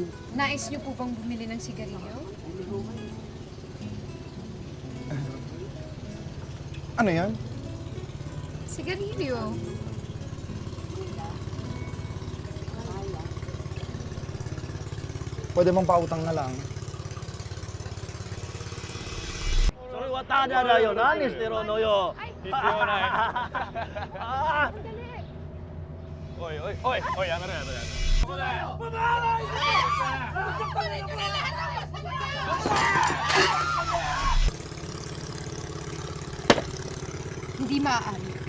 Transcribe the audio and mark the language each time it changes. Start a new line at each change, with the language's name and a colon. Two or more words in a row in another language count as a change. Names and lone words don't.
Filipino: Nais niyo po bang bumili ng sigarilyo? Ano yan? Sigarilyo. Pwede bang pautang na lang?
Japanese: それ渡じゃないよ。何してるのよ。必要ない。あおいおいおいおい、やめろやめろやめろ。そうだよ。
Filipino: Hindi maaari.